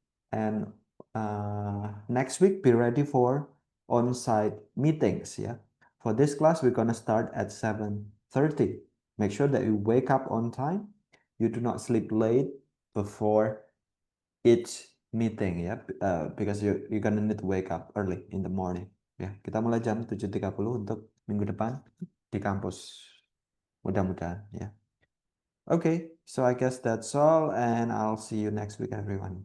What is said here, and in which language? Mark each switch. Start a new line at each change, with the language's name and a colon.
English: And next week, be ready for on-site meetings. Yeah, for this class, we're gonna start at 7:30. Make sure that you wake up on time. You do not sleep late before each meeting ya, because you're gonna need to wake up early in the morning.
Indonesian: Ya, kita mulai jam 7.30 untuk minggu depan di kampus. Mudah-mudahan ya.
English: Okay, so I guess that's all, and I'll see you next week, everyone.